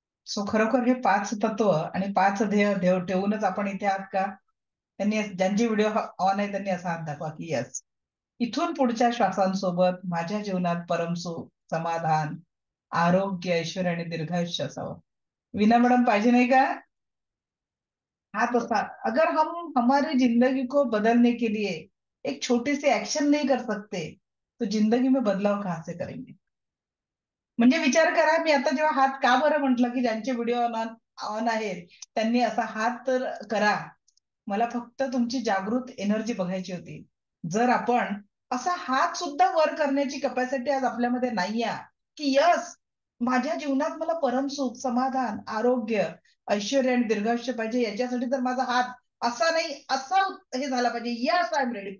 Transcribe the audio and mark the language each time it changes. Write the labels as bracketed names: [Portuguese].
[Marathi] So खरोखर हे 5 तत्व आणि 5 ध्येय ठेवूनच आपण इथे आहात का? त्यांनी ज्यांची व्हिडिओ ऑन आहे त्यांनी असा हात दाखवा की येस. इथून पुढच्या श्वासांसोबत माझ्या जीवनात परमसुख, समाधान, आरोग्य, ऐश्वर्य आणि दीर्घायुष्य असावं. विना मॅडम पाहिजे नाही का? [Hindi] हाँ तो अगर हम हमारी जिंदगी को बदलने के लिए एक छोटी सी एक्शन नहीं कर सकते, तो जिंदगी में बदलाव कहाँ से करेंगे? [Marathi] म्हणजे विचार करा, मी आता जेव्हा हात का बरं म्हटलं की ज्यांचे व्हिडिओ ऑन ऑन आहेत त्यांनी असा हात तर करा. मला फक्त तुमची जागृत एनर्जी बघायची होती. जर आपण असा हात सुद्धा वर करण्याची कपॅसिटी आज आपल्यामध्ये नाही आहे, की यस, माझ्या जीवनात मला परमसुख, समाधान, आरोग्य, ऐश्वर्य आणि दीर्घायुष्य पाहिजे, याच्यासाठी तर माझा हात असा नाही असा हे झाला पाहिजे. [English] Yes, I am ready.